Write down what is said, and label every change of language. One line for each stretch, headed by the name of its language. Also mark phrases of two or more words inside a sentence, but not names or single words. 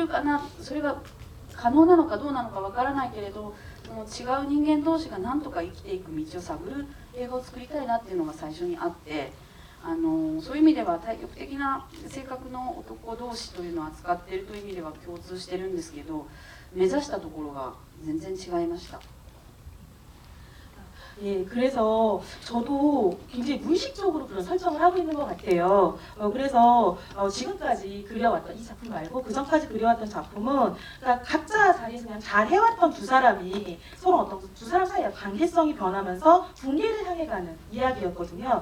Japanese: るかな、それが可能なのかどうなのかわからないけれど、その違う人間同士がなんとか生きていく道を探る映画を作りたいなっていうのが最初にあって、そういう意味では対極的な性格の男同士というのを扱っているという意味では共通してるんですけど、目指したところが全然違いました。
Korean: 예, 그래서 저도 굉장히 무의식적으로 그런 설정을 하고 있는 것 같아요. 그래서 지금까지 그려왔던 이 작품 말고 그 전까지 그려왔던 작품은 그러니까 각자 자리에서 그냥 잘 해왔던 두 사람이 서로 어떤 두 사람 사이의 관계성이 변하면서 붕괴를 향해 가는 이야기였거든요.